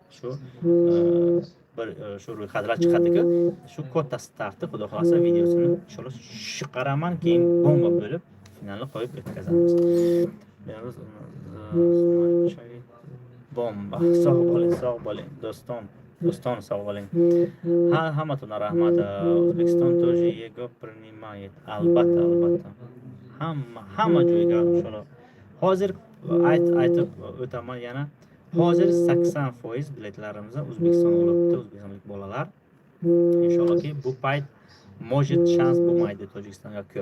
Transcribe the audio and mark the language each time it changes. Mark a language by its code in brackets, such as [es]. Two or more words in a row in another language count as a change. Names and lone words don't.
[uz] Shu ro'yxatlar chiqadiki, shu katta startda xudo xolasa videosini inshaalloh chiqaraman, keyin bomba bo'lib finalni qo'yib o'tkazamiz. Bomba. Sog' bo'ling, do'ston sog' bo'ling. Hammaga rahmat. [ru] O'zbekiston тоже его принимает. [uz] Albatta. Hamma joyga inshaalloh. Hozir aytib o'taman yana. Hozir 80% biletlarimizni O'zbekiston olibdi, o'zbekistonlik bolalar. Inshaallohki bu payt может shans bo'lmaydi Tojikistonga ko'p.